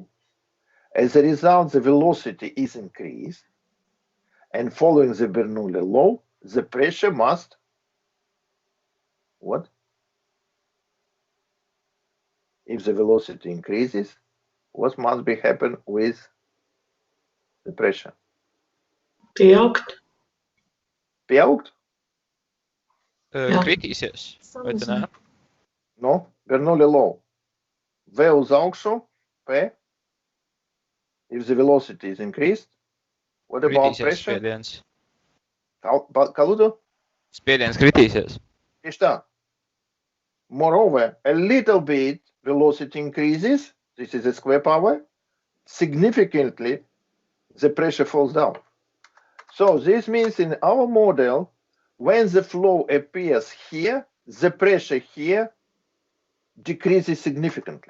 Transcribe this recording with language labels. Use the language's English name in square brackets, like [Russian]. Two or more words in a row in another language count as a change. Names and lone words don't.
[English] As a result, the velocity is increased. And following the Bernoulli law, the pressure must, what? If the velocity increases, what must be happen with the pressure? [Latvian] Pieaugt. Pieaugt? Jā. Kritīsies. Vai tu ne? [English] No, Bernoulli law. [Latvian] V uz augšu, [English] P. If the velocity is increased, what about [Latvian] Kritīsies [English] pressure? [Latvian] spiediens. Kā lūdzu? Spiediens kritīsies. Tieši tā. [English] Moreover, a little bit velocity increases, this is a square power, significantly the pressure falls down. So this means in our model, when the flow appears here, the pressure here decreases significantly.